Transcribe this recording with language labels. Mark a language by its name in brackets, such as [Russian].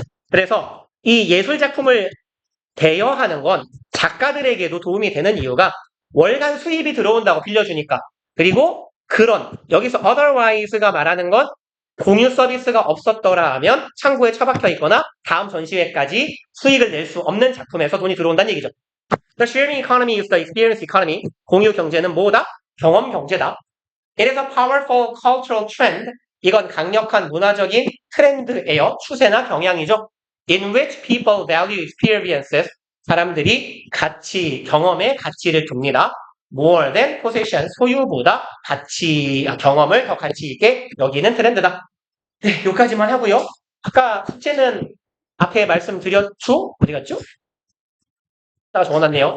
[Korean] 그래서 이 예술 작품을 대여하는 건 작가들에게도 도움이 되는 이유가 월간 수입이 들어온다고 빌려주니까. 그리고 그런 여기서 otherwise가 말하는 건 공유 서비스가 없었더라면 창구에 처박혀 있거나 다음 전시회까지 수익을 낼 수 없는 작품에서 돈이 들어온다는 얘기죠. [English] The sharing economy is the experience economy. [Korean] 공유 경제는 뭐다? 경험 경제다. [English] It is a powerful cultural trend. [Korean] 이건 강력한 문화적인 트렌드예요. 추세나 경향이죠. [English] In which people value experiences. [Korean] 사람들이 경험의 가치를 둡니다. [English] More than possession. [Korean] 소유보다 경험을 더 가치 있게 여기는 트렌드다. 네, 여기까지만 하고요. 아까 숙제는 앞에 말씀드렸죠? 어디 갔죠? 적어놨네요.